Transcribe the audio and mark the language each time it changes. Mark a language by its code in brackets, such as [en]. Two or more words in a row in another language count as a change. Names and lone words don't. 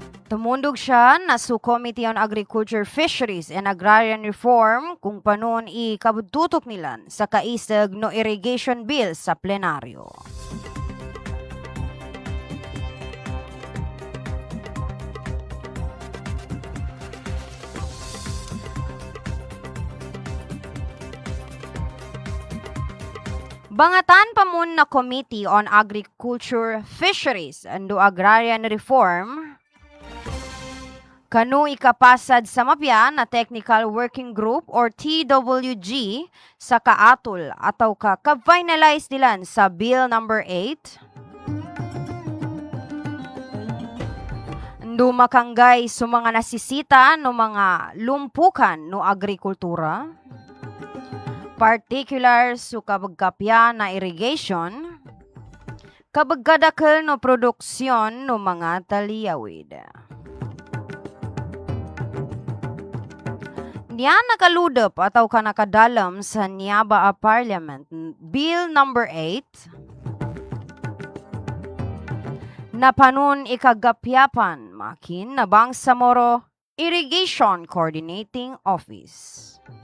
[mdh] Tumundog siya na sa Committee on Agriculture, Fisheries and Agrarian Reform kung panon ikabututok nila sa kaisag no [en] irrigation bill [mdh] sa plenaryo. Bangatan pa mun na Committee on Agriculture, Fisheries and Agrarian Reform kanu ikapasad sa mapya na Technical Working Group or TWG sa kaatol ataw ka-finalize dilan sa Bill number 8. Dumakanggay sa mga nasisita no mga lumpukan no agrikultura, particular sa kabagkapya na irrigation, kabagkadakal no produksyon no mga taliyawid. Niya nakaludop ataw ka nakadalam sa Niaba a Parliament Bill number 8 na panun ikagapyapan makin na Bangsamoro Irrigation Coordinating Office.